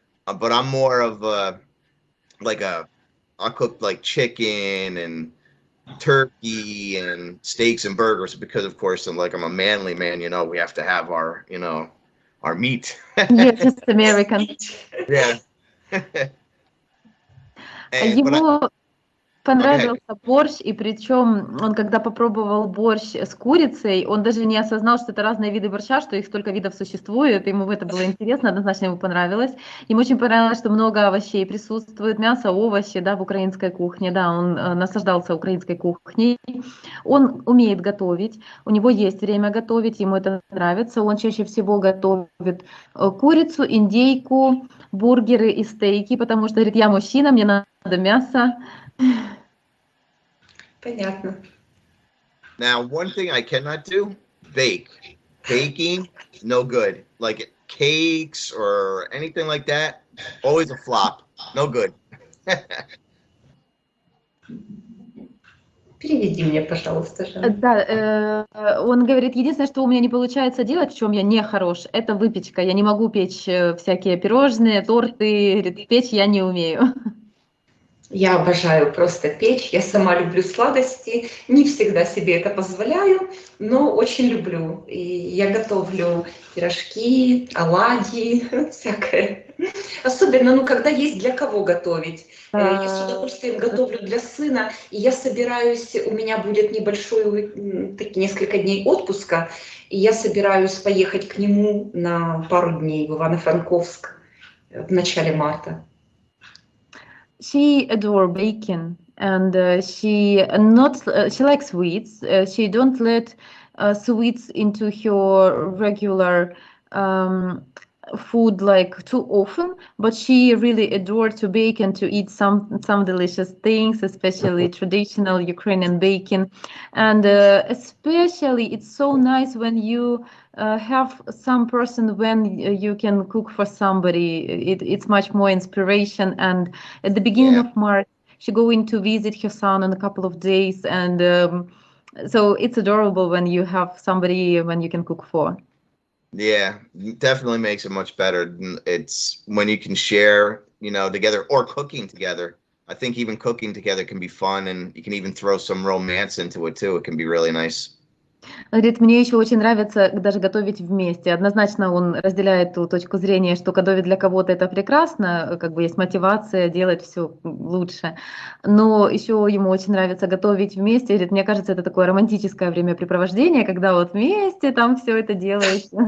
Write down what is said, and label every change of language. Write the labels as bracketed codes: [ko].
[en] But I'm more of I cook like chicken and turkey and steaks and burgers because, of course, I'm a manly man. You know, we have to have our our meat. You're just American. Yeah. [ru] Ему понравился борщ, и причем он, когда попробовал борщ с курицей, он даже не осознал, что это разные виды борща, что их столько видов существует, ему это было интересно, однозначно ему понравилось. Ему очень понравилось, что много овощей присутствует, мясо, овощи, да, в украинской кухне, да, он наслаждался украинской кухней. Он умеет готовить, у него есть время готовить, ему это нравится, он чаще всего готовит курицу, индейку, бургеры и стейки, потому что, говорит, я мужчина, мне надо мясо. Понятно. [en] Now, one thing I cannot do, bake. Baking, no good. Like cakes or anything like that, always a flop. No good. [ru] Переведи мне, пожалуйста, Жанна. Да, он говорит, единственное, что у меня не получается делать, в чем я не хорош, это выпечка. Я не могу печь всякие пирожные, торты, говорит, печь я не умею. Я обожаю просто печь, я сама люблю сладости, не всегда себе это позволяю, но очень люблю. И я готовлю пирожки, оладьи, всякое. Особенно, когда есть для кого готовить. Я с удовольствием готовлю для сына, и я собираюсь, у меня будет несколько дней отпуска, и я собираюсь поехать к нему на пару дней в Ивано-Франковск в начале марта. [en] She adores baking, and she likes sweets. She don't let sweets into her regular food like too often, but she really adores to bake and to eat some delicious things, especially traditional Ukrainian baking. And especially it's so nice when you have some person when you can cook for somebody. It's much more inspiration. And at the beginning of March, she going to visit her son in a couple of days, and so it's adorable when you have somebody when you can cook for. Yeah, definitely makes it much better. It's when you can share, together, or cooking together. I think even cooking together can be fun, and you can even throw some romance into it too. It can be really nice. [ru] Говорит, мне еще очень нравится даже готовить вместе. Однозначно он разделяет ту точку зрения, что готовить для кого-то это прекрасно, как бы есть мотивация делать все лучше. Но еще ему очень нравится готовить вместе. Говорит, мне кажется, это такое романтическое времяпрепровождение, когда вот вместе там все это делаешь.